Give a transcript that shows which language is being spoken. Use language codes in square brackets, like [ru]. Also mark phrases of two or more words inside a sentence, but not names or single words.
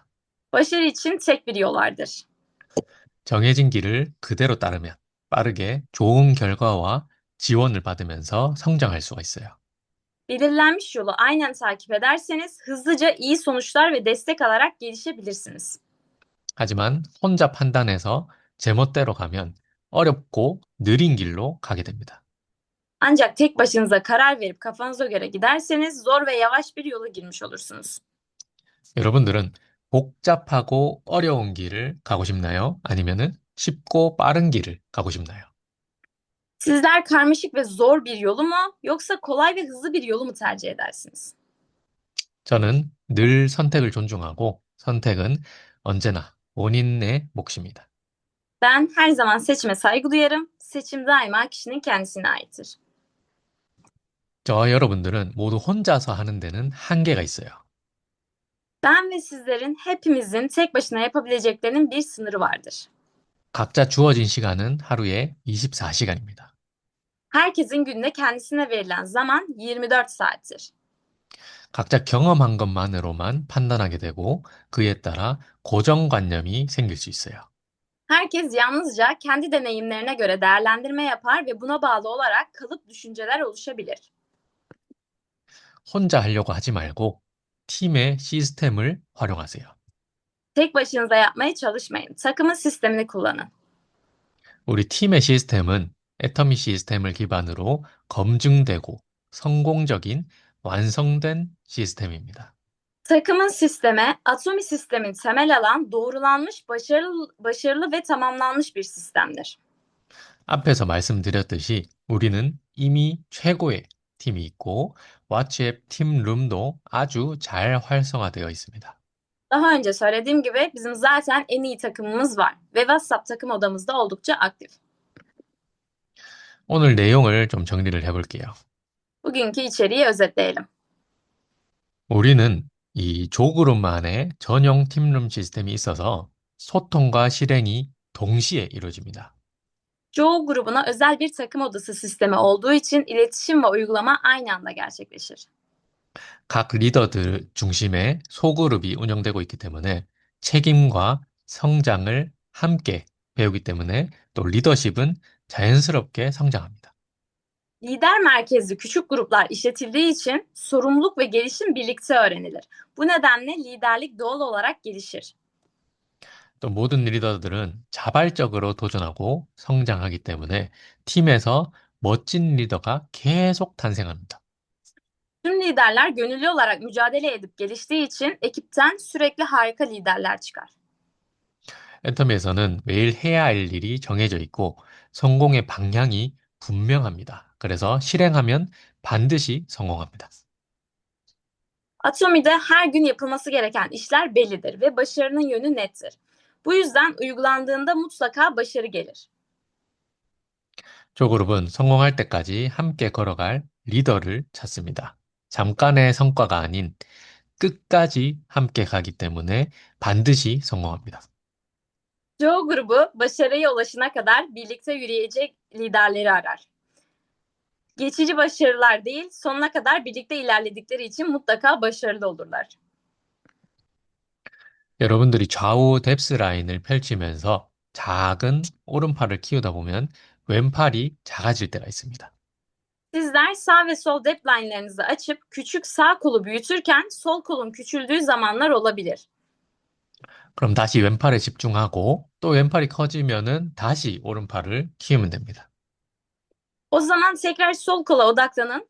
[tr] Başarı için tek bir yol vardır. [ko] 정해진 길을 그대로 따르면 빠르게 좋은 결과와 지원을 받으면서 성장할 수가 있어요. [tr] Belirlenmiş yolu aynen takip ederseniz hızlıca iyi sonuçlar ve destek alarak gelişebilirsiniz. [ko] 하지만 혼자 판단해서 제멋대로 가면 어렵고 느린 길로 가게 됩니다. [tr] Ancak tek başınıza karar verip kafanıza göre giderseniz zor ve yavaş bir yola girmiş olursunuz. [ko] 여러분들은 복잡하고 어려운 길을 가고 싶나요? 아니면은 쉽고 빠른 길을 가고 싶나요? [tr] Sizler karmaşık ve zor bir yolu mu yoksa kolay ve hızlı bir yolu mu tercih edersiniz? [ko] 저는 늘 선택을 존중하고 선택은 언제나 본인의 몫입니다. [tr] Ben her zaman seçime saygı duyarım. Seçim daima kişinin kendisine aittir. [ko] 저와 여러분들은 모두 혼자서 하는 데는 한계가 있어요. [tr] Ben ve sizlerin hepimizin tek başına yapabileceklerinin bir sınırı vardır. [ko] 각자 주어진 시간은 하루에 24시간입니다. [tr] Herkesin günde kendisine verilen zaman 24 saattir. [ko] 각자 경험한 것만으로만 판단하게 되고 그에 따라 고정관념이 생길 수 있어요. [tr] Herkes yalnızca kendi deneyimlerine göre değerlendirme yapar ve buna bağlı olarak kalıp düşünceler oluşabilir. [ko] 혼자 하려고 하지 말고 팀의 시스템을 활용하세요. [tr] Tek başınıza yapmaya çalışmayın. Takımın sistemini kullanın. [ko] 우리 팀의 시스템은 애터미 시스템을 기반으로 검증되고 성공적인 완성된 시스템입니다. [tr] Takımın sistemi, Atomi sistemin temel alan, doğrulanmış, başarılı ve tamamlanmış bir sistemdir. [ko] 앞에서 말씀드렸듯이 우리는 이미 최고의 팀이 있고 왓츠앱 팀룸도 아주 잘 활성화되어 있습니다. [tr] Daha önce söylediğim gibi bizim zaten en iyi takımımız var ve WhatsApp takım odamız da oldukça aktif. [ko] 오늘 내용을 좀 정리를 해볼게요. [tr] Bugünkü içeriği özetleyelim. [ko] 우리는 이 조그룹만의 전용 팀룸 시스템이 있어서 소통과 실행이 동시에 이루어집니다. [tr] Çoğu grubuna özel bir takım odası sistemi olduğu için iletişim ve uygulama aynı anda gerçekleşir. [ko] 각 리더들 중심의 소그룹이 운영되고 있기 때문에 책임과 성장을 함께 배우기 때문에 또 리더십은 자연스럽게 성장합니다. [tr] Lider merkezli küçük gruplar işletildiği için sorumluluk ve gelişim birlikte öğrenilir. Bu nedenle liderlik doğal olarak gelişir. [ko] 또 모든 리더들은 자발적으로 도전하고 성장하기 때문에 팀에서 멋진 리더가 계속 탄생합니다. [tr] Tüm liderler gönüllü olarak mücadele edip geliştiği için ekipten sürekli harika liderler çıkar. [ko] 애터미에서는 매일 해야 할 일이 정해져 있고 성공의 방향이 분명합니다. 그래서 실행하면 반드시 성공합니다. [tr] Atomi'de her gün yapılması gereken işler bellidir ve başarının yönü nettir. Bu yüzden uygulandığında mutlaka başarı gelir. [ko] 조그룹은 성공할 때까지 함께 걸어갈 리더를 찾습니다. 잠깐의 성과가 아닌 끝까지 함께 가기 때문에 반드시 성공합니다. [tr] Joe grubu başarıya ulaşana kadar birlikte yürüyecek liderleri arar. Geçici başarılar değil, sonuna kadar birlikte ilerledikleri için mutlaka başarılı olurlar. [ko] 여러분들이 좌우 뎁스 라인을 펼치면서 작은 오른팔을 키우다 보면 왼팔이 작아질 때가 있습니다. [tr] Sizler sağ ve sol deadline'larınızı açıp küçük sağ kolu büyütürken sol kolun küçüldüğü zamanlar olabilir. [ko] 그럼 다시 왼팔에 집중하고 또 왼팔이 커지면은 다시 오른팔을 키우면 됩니다. [tr] O zaman tekrar sol kola odaklanın.